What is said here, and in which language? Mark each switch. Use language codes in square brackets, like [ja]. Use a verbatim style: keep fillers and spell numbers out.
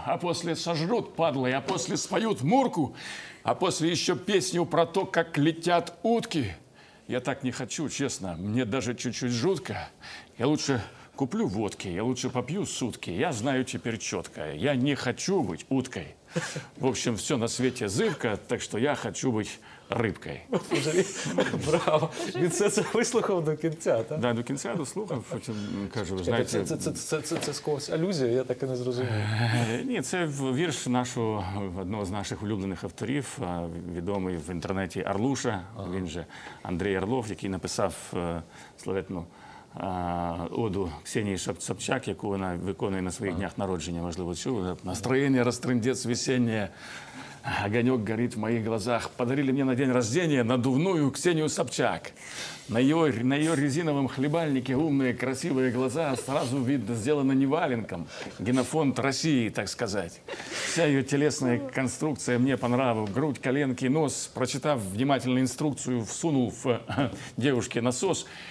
[ru] А после сожрут падлы, а после споют мурку. А после еще песню про то, как летят утки. Я так не хочу, честно. Мне даже чуть-чуть жутко. Я лучше... Куплю водки, я лучше попью сутки. Я знаю теперь четко, я не хочу быть уткой. В общем, все на свете зыбко, так что я хочу быть рибкою. Браво. [uk] Він все це вислухав до кінця, так? Так, до кінця дослухав, потім кажу, знаєте... Це з когось алюзія, я так і не зрозумів. Ні, це вірш нашого, одного з наших улюблених авторів, відомий в інтернеті Арлуша, він же Андрій Орлов, який написав славетну оду Ксенії Собчак, яку вона виконує на своїх днях народження, можливо, чули. [ru] Настроєння розтрындець весеннє, огонек горить в моїх глазах. Подарили мне на день рождения надувную Ксению Собчак. На ее, на ее резиновом хлебальнике умные, красивые глаза сразу видно сделано не валенком. Генофонд России, так сказать. Вся ее телесная конструкция мне по нраву. Грудь, коленки, нос. Прочитав внимательно инструкцию, всунул в девушке насос.